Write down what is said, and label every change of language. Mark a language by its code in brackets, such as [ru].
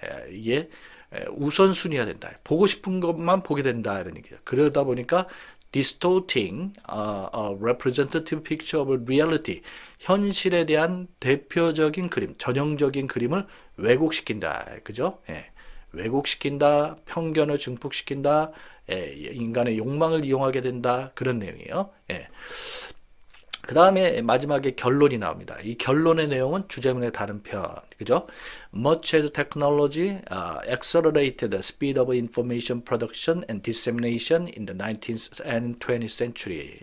[ko] 이게 우선순위가 된다. 보고 싶은 것만 보게 된다. 이런 얘기죠. 그러다 보니까 [en] distorting a representative picture of reality. [ko] 현실에 대한 대표적인 그림, 전형적인 그림을 왜곡시킨다. 그죠? 예. 왜곡시킨다, 편견을 증폭시킨다, 인간의 욕망을 이용하게 된다. 그런 내용이에요. 예. 그 다음에 마지막에 결론이 나옵니다. 이 결론의 내용은 주제문의 다른 편, 그죠? [en] Much as technology accelerated the speed of information production and dissemination in the 19th and 20th century.